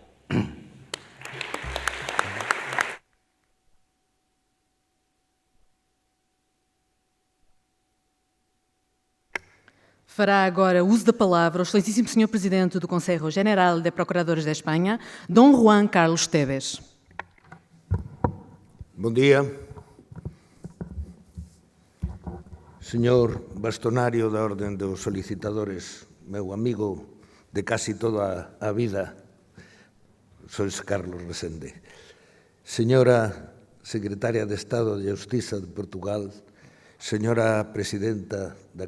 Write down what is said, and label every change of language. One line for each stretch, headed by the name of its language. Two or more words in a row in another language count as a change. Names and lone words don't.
Portuguese: Fará agora uso da palavra o excelentíssimo Sr. Presidente do Conselho General de Procuradores de Espanha, Dom Juan Carlos Tebes. Bom dia.
Galician: Señor Bastonario da Orden dos Solicitadores, meu amigo de casi toda a vida, sois Carlos Resende. Señora Secretaria de Estado de Justiza de Portugal, señora Presidenta da